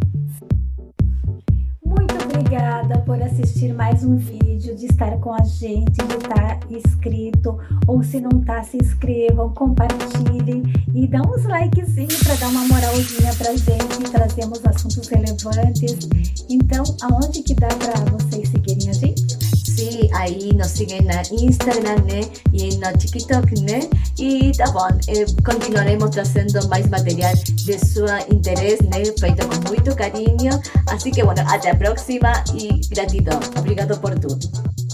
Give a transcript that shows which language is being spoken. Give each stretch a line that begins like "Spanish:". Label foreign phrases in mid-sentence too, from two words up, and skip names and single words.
Portuguese: Muito obrigada por assistir mais um vídeo, de estar com a gente, de estar inscrito, ou se não está, se inscrevam, compartilhem e dá uns likezinhos para dar uma moralzinha pra gente, trazemos assuntos relevantes. Então, aonde que dá para vocês seguirem a gente?
Spanish: Sí, ahí nos siguen en Instagram, né? Y en TikTok,
Portuguese: né? E tá bom, continuaremos trazendo mais material de seu interesse, né? Feito com muito carinho.
Spanish: Así que, bueno,
Portuguese: até a próxima e gratidão. Obrigado por tudo.